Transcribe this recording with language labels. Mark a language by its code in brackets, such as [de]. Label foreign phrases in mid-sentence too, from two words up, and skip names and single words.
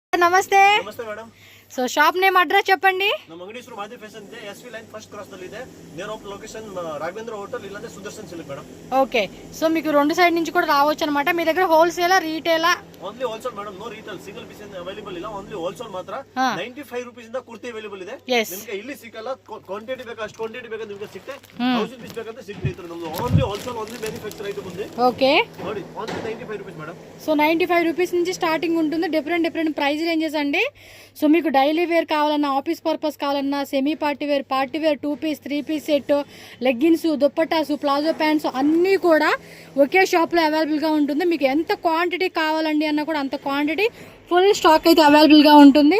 [kn] ನಮಸ್ತೆ ನಮಸ್ತೆ ಮೇಡಮ್. [en] so shop name address చెప్పండి. [kn] ನಮ್ಮ ಅಂಗಡಿ ಹೆಸರು ಮಾಧವಿ ಫ್ಯಾಷನ್ ಇದೆ. ಎಸ್ವಿ ಲೈನ್ ಫಸ್ಟ್ ಕ್ರಾಸ್ ನಲ್ಲಿ ಇದೆ. [en] near of location [kn] ರಾಘವೇಂದ್ರ ಹೋಟೆಲ್ ಇಲ್ಲಂದ್ರೆ ಸುದರ್ಶನ್ ಸಿಲ್ಕ್ ಮೇಡಮ್. [en] okay so [te] మీకు రెండు సైడ్ నుంచి కూడా రావచ్చు అన్నమాట. మీ దగ్గర హోల్సేలా రీటైలా? [en] only wholesale madam, no retail. single piece available ಇಲ್ಲ, only wholesale ಮಾತ್ರ. [kn] 95 ರೂಪೀಸ್ ಇಂದ ಕುರ್ತಿ ಅವೈಲೇಬಲ್ ಇದೆ. ನಿಮಗೆ ಇಲ್ಲಿ ಸಿಕ್ಕಲ್ಲ, ಕ್ವಾಂಟಿಟಿ ಬೇಕಾ ಅಷ್ಟು ಕ್ವಾಂಟಿಟಿ ಬೇಕಾ ನಿಮಗೆ ಸಿಗುತ್ತೆ. 1000 ಪೀಸ್ ಬೇಕಂತ ಸಿಗುತ್ತೆ ಇದ್ರ ನಮ್ದು [en] only wholesale, only manufacture item [kn] ఉంది. [te] ఓకే [kn] ನೋಡಿ ಓನ್ಲಿ 95 ರೂಪೀಸ್ మేడం. [te] సో 95 రూపీస్ నుంచి స్టార్టింగ్ ఉంటుంది. [en] different price ranges [te] అండి. సో మీకు [en] daily wear [te] కావాలన్నా, [en] office purpose [te] కావాలన్నా, [en] semi party wear, 2 piece 3 piece set, leggings, [te] దుప్పటాసు, [en] palazzo pants [te] అన్నీ కూడా ఒకే షాప్లో అవైలబుల్గా ఉంటుంది. మీకు ఎంత క్వాంటిటీ కావాలండి అన్నా కూడా అంత క్వాంటిటీ [en] full stock [te] అయితే అవైలబుల్గా ఉంటుంది.